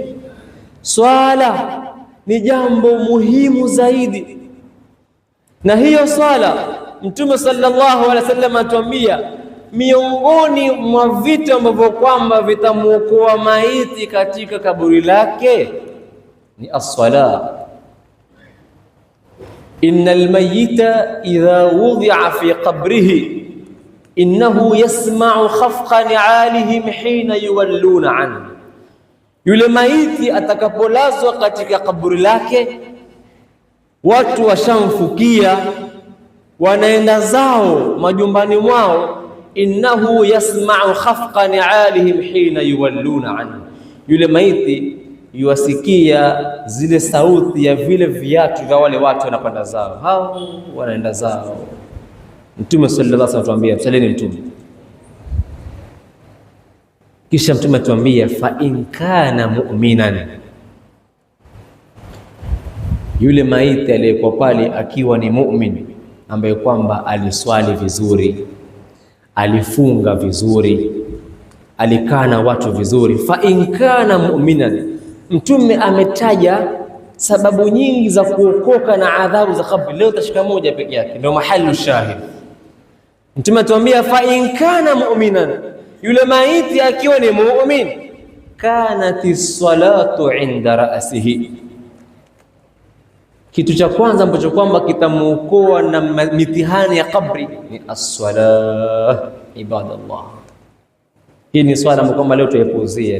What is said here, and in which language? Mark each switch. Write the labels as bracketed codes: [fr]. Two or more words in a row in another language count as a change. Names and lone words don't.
[sw] Swala ni jambo muhimu zaidi, na hiyo swala Mtume [ar] صلى الله عليه وسلم [sw] atuambia miongoni mwa vitu ambavyo kwamba vitamuokoa maiti katika kaburi lake ni as-salah. [ar] إن الميت إذا وضع في قبره إنه يسمع خفق نعالهم حين يولون عنه. [sw] Yule maiti atakapolazwa katika kaburi lake, watu washamfukia, wanaenda zao majumbani mwao, [ar] إنه يسمع خفق نعالهم حين يولون عنه. [sw] Yule maiti yuwasikia zile sauti ya vile viatu vya wale watu wanakwenda zao, hao wanaenda zao. Mtume [ar] صلى الله عليه وسلم [sw] atuambia, msaleni Mtume. Kisha Mtume atuambia [ar] فإن كان مؤمنا, [sw] yule maiti aliyekuwa pale akiwa ni mu'min, ambaye kwamba aliswali vizuri, alifunga vizuri, alikaa na watu vizuri. [ar] فإن كان مؤمنا, [sw] Mtume ametaja sababu nyingi za kuokoka na adhabu za kabri. Leo tashika moja peke yake, ndio mahali shahid. Mtume atuambia [ar] فإن كان مؤمنا, [sw] yule maiti akiwa ni mu'min, [ar] كانت الصلاة عند رأسه. [sw] Kitu cha kwanza ambacho kwamba kitamuokoa na mitihani ya kabri ni as-salah. Ibadallah, hii ni swala ambayo kwamba leo tuipuuzie.